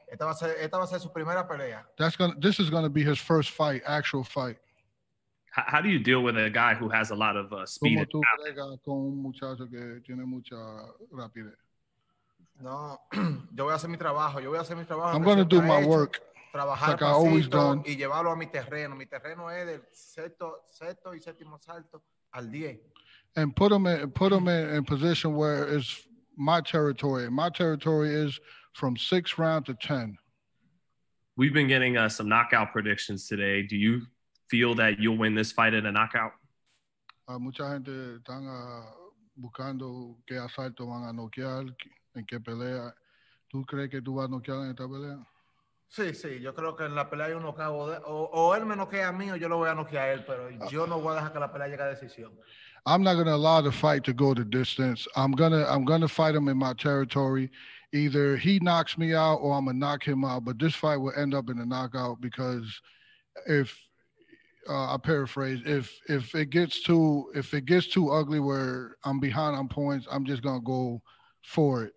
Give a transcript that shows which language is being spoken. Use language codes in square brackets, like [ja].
[es] Esta va a ser su primera pelea. [en] This is going to be his first fight, actual fight. How do you deal with a guy who has a lot of speed? [es] ¿Cómo tú bregas con un muchacho que tiene mucha rapidez? No, yo voy a hacer mi trabajo. [en] I'm going to do my work. [es] Trabajar [en] like I always done. [es] Y llevarlo a mi terreno. Mi terreno es del sexto y séptimo salto al 10. [en] And put him in position where it's my territory. My territory is from 6th round to 10. We've been getting some knockout predictions today. Do you feel that you'll win this fight in a knockout? [es] Mucha gente están buscando qué asalto van a noquear, en qué pelea. ¿Tú crees que tú vas a noquear en esta pelea? Sí, sí, yo creo que en la pelea hay un knockout o él me noquea a mí o yo lo voy a noquear a él, pero yo no voy a dejar que la pelea llegue a decisión. [en] I'm not going to allow the fight to go the distance. I'm gonna fight him in my territory. Either he knocks me out or I'm gonna knock him out. But this fight will end up in a knockout because if I paraphrase, if it gets too ugly where I'm behind on points, I'm just gonna go for it.